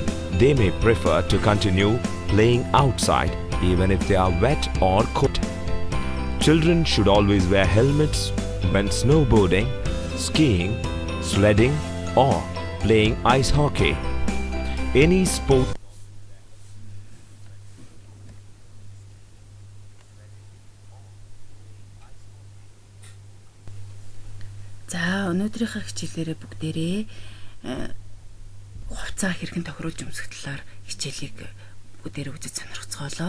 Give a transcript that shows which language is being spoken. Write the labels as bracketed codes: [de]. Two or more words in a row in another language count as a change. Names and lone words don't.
[en] They may prefer to continue playing outside even if they are wet or cold. Children should always wear helmets when snowboarding, skiing, sledding or playing ice hockey. Any sport. [mn] За өнөөдрийнхээ хичээлээрээ бүгдээрээ хувцас хэрхэн тохируулж өмсөх талаар хичээлийг бүгдээрээ үзэж сонирхцоолоо.